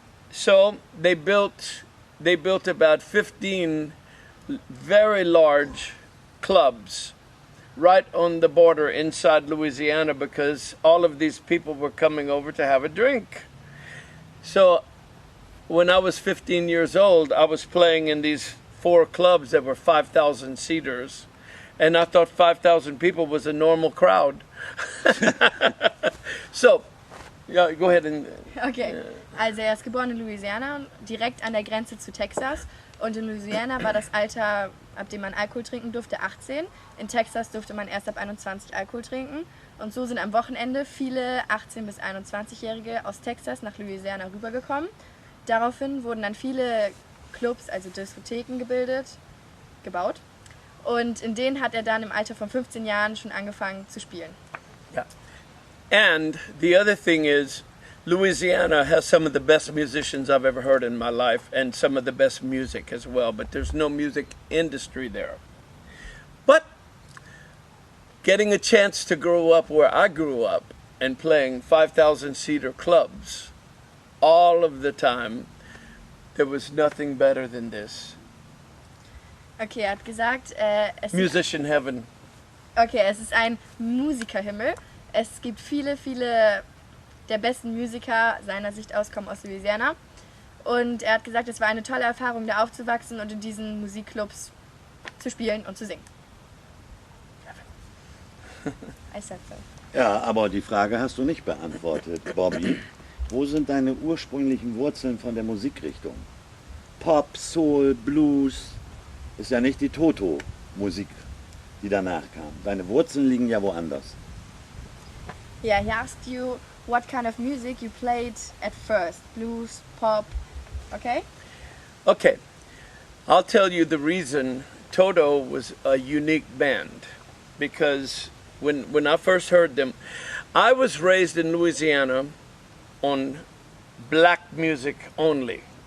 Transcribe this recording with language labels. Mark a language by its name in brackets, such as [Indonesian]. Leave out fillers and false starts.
[English] So they built about 15 very large clubs right on the border inside Louisiana because all of these people were coming over to have a drink. So when I was 15 years old, I was playing in these 4 clubs that were 5,000 seaters, and I thought 5,000 people was a normal crowd. So, yeah, go ahead and... [German] Okay, also er ist geboren in Louisiana, direkt an der Grenze zu Texas. Und in Louisiana war das Alter, ab dem man Alkohol trinken durfte, 18. In Texas durfte man erst ab 21 Alkohol trinken. Und so sind am Wochenende viele 18- bis 21-Jährige aus Texas nach Louisiana rübergekommen. Daraufhin wurden dann viele Clubs, also Diskotheken gebaut. Und in denen hat er dann im Alter von 15 Jahren schon angefangen zu spielen. [English] Yeah. And the other thing is, Louisiana has some of the best musicians I've ever heard in my life and some of the best music as well, but there's no music industry there. But getting a chance to grow up where I grew up and playing 5,000 seater clubs all of the time there was nothing better than this. [German] Okay, er hat gesagt, [English] Musician heaven. [German] es ist ein Musikerhimmel. Es gibt viele der besten Musiker seiner Sicht aus kommen aus Louisiana. Und er hat gesagt, es war eine tolle Erfahrung, da aufzuwachsen und in diesen Musikclubs zu spielen und zu singen. [English] I said so. [German] Ja, aber die Frage hast du nicht beantwortet, Bobby. Wo sind deine ursprünglichen Wurzeln von der Musikrichtung? Pop, Soul, Blues ist ja nicht die Toto-Musik, die danach kam. Deine Wurzeln liegen ja woanders. [English] Yeah, he asked you what kind of music you played at first. Blues, pop, okay? Okay, I'll tell you the reason Toto was a unique band. Because when I first heard them, I was raised in Louisiana on black music only.